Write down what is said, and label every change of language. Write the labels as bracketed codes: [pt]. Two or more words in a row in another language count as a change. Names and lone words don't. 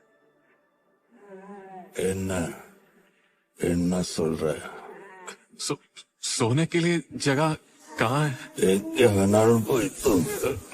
[ta] என்ன என்ன சொல்ற? [hi] सोने के लिए जगह कहाँ है? [ta] எங்க வேணாலும் போய் தூங்கு.